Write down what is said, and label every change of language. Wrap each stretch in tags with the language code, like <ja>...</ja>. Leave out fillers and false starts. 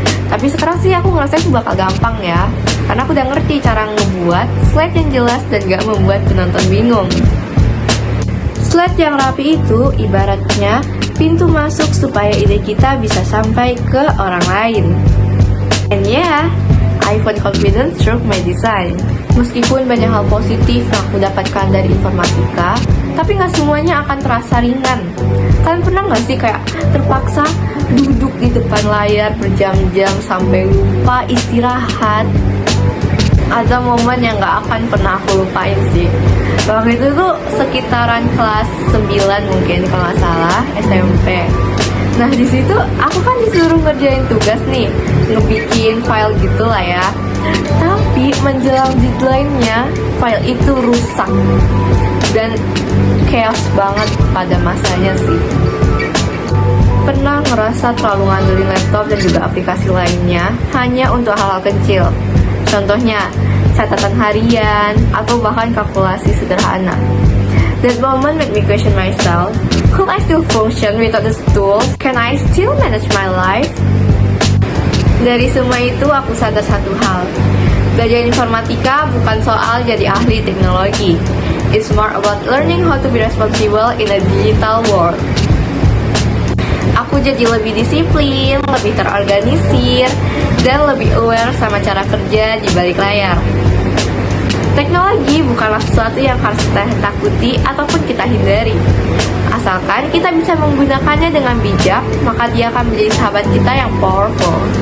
<id>Tapi sekarang sih aku ngerasa itu bakal gampang ya, karena aku udah ngerti cara ngebuat slide yang jelas dan gak membuat penonton bingung. Slide yang rapi itu ibaratnya pintu masuk supaya ide kita bisa sampai ke orang lain.</id> <en>And yeah, I found confidence through my design.</en> <id>Meskipun banyak hal positif yang aku dapatkan dari informatika, tapi gak semuanya akan terasa ringan. Kalian pernah gak sih kayak terpaksa duduk di depan layar berjam-jam sampai lupa istirahat? Ada momen yang gak akan pernah aku lupain sih. Waktu itu tuh sekitaran kelas 9 mungkin kalau gak salah, SMP. Nah di situ aku kan disuruh ngerjain tugas nih, ngebikin file gitu lah ya. Tapi menjelang deadline-nya, file itu rusak dan chaos banget pada masanya sih. Pernah ngerasa terlalu ngandelin laptop dan juga aplikasi lainnya hanya untuk hal-hal kecil. Contohnya, catatan harian atau bahkan kalkulasi sederhana.</id> <en>That moment made me question myself. Could I still function without this tool? Can I still manage my life?</en> <id>Dari semua itu aku sadar satu hal. Belajar informatika bukan soal jadi ahli teknologi.</id> <en>It's more about learning how to be responsible in a digital world.</en> <id>Aku jadi lebih disiplin, lebih terorganisir, dan lebih aware sama cara kerja di balik layar. Teknologi bukanlah sesuatu yang harus kita takuti ataupun kita hindari. Asalkan kita bisa menggunakannya dengan bijak, maka dia akan menjadi sahabat kita yang powerful.</id>